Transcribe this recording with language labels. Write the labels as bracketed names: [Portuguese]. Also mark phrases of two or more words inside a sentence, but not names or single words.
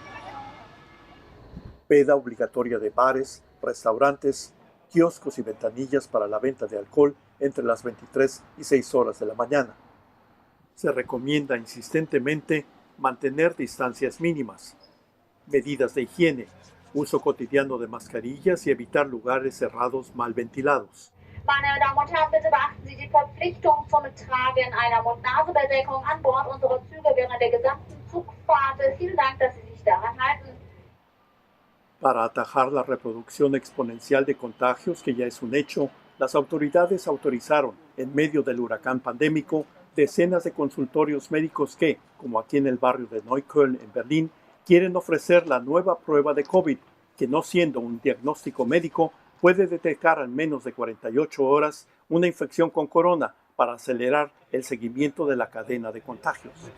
[Spanish] Veda obligatoria de bares, restaurantes, kioscos y ventanillas para la venta de alcohol entre las 23 y 6 horas de la mañana. Se recomienda insistentemente mantener distancias mínimas, medidas de higiene, uso cotidiano de mascarillas y evitar lugares cerrados mal ventilados. [German] Meine Damen und Herren, bitte beachten Sie die Verpflichtung zum Tragen einer Mund-Nasen-Bedeckung an Bord unserer Züge während der gesamten Zugfahrt. Vielen Dank, dass Sie sich daran halten. [Spanish] Para atajar la reproducción exponencial de contagios, que ya es un hecho, las autoridades autorizaron, en medio del huracán pandémico, decenas de consultorios médicos que, como aquí en el barrio de Neukölln, en Berlín, quieren ofrecer la nueva prueba de COVID, que no siendo un diagnóstico médico, puede detectar en menos de 48 horas una infección con corona para acelerar el seguimiento de la cadena de contagios.